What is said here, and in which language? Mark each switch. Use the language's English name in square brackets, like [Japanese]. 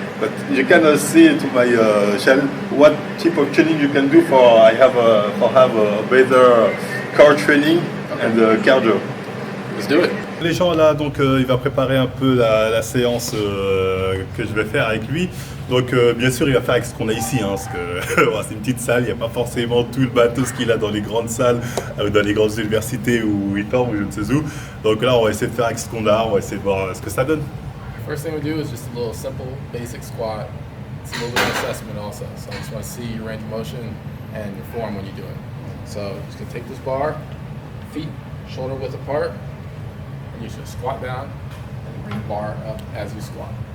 [English] But you can see to my channel what type of training you can do for have a better core training and cardio. Let's do it. [French] Les gens là, donc il va préparer un peu la séance que je vais faire avec lui. Donc bien sûr il va faire avec ce qu'on a ici, hein, parce que c'est une petite salle, il n'y a pas forcément tout le matos qu'il a dans les grandes salles, dans les grandes universités où il forme ou je ne sais où. Donc là on va essayer de faire avec ce qu'on a, on va essayer de voir ce que ça donne. [English] First thing we do is just a little simple basic squat. It's a little bit of assessment also, so I just want to see your range of motion and your form when you do it. So you're just going to take this bar, feet shoulder width apart, and you should squat down and bring the bar up as you squat.